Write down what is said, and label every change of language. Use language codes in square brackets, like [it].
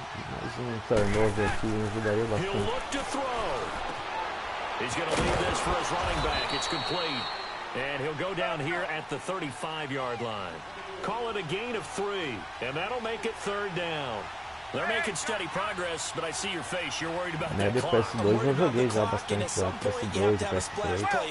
[pt] Mais um turnover aqui ajudaria bastante. [en] He's going to leave this for his running back. It's complete. And he'll go down here at the 35-yard line. Call it a gain of 3, and that'll make it 3rd down. They're making steady progress, but I see your face. You're worried about that clock. [pt] PS2 eu joguei já bastante, PS2, PS3.